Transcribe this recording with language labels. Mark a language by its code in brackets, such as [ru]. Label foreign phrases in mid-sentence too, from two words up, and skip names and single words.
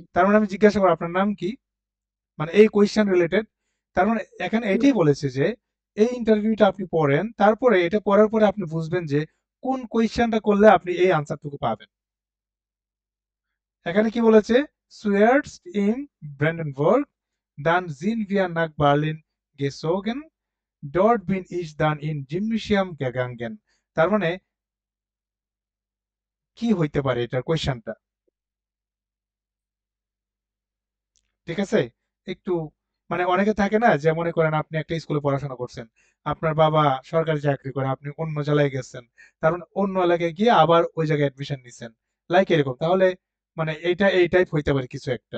[bn] তার মানে আমি জিজ্ঞাসা করবো আপনার নাম কি, মানে এই কোয়েশ্চেন রিলেটেড। তার মানে এখানে এটাই বলেছে যে এই ইন্টারভিউটা আপনি পড়েন, তারপরে এটা পড়ার পরে আপনি বুঝবেন যে কোন কোয়েশ্চেনটা করলে আপনি এই আনসারটুকু পাবেন। এখানে কি বলেছে, সুয়ার্টস ইন ব্র্যান্ডেনবার্গ [de] dann sind wir nach Berlin gezogen, dort bin ich dann in Gymnasium gegangen, [bn] তার মানে কি হইতে পারে এটার কোয়েশ্চেনটা, ঠিক আছে। একটু মানে অনেকে থাকে না যে মনে করেন আপনি একটা স্কুলে পড়াশোনা করছেন, আপনার বাবা সরকারি চাকরি করে, আপনি অন্য জেলায় গেছেন, তার মানে অন্য এলাকায় গিয়ে আবার ওই জায়গায় অ্যাডমিশন নিছেন, লাইক এরকম, তাহলে মানে এইটা এই টাইপ হইতে পারে কিছু একটা।